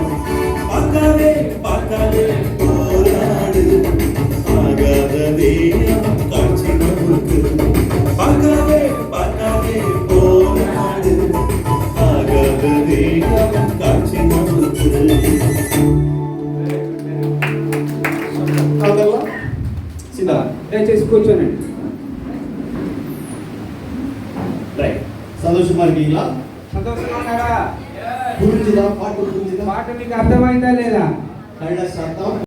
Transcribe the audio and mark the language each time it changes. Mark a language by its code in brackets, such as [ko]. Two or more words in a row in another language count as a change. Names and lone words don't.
[ta] பார்க்காதே பார்க்காதே போராடு, ஆகாததே காட்சி நமக்கு. பார்க்காதே பார்க்காதே போராடு, ஆகாததே காட்சி நமக்கு. [te] దయచేసి కూర్చోనండి. రైట్, సంతోషంగా இருக்கீங்களா? సంతోషంగా ఉన్నారా? [ta] புரிஞ்சுதா? பாட்டு புரிஞ்சுதா? [te] పాట మీకు అర్థమైందా లేదా? కళ్ళ సత్తా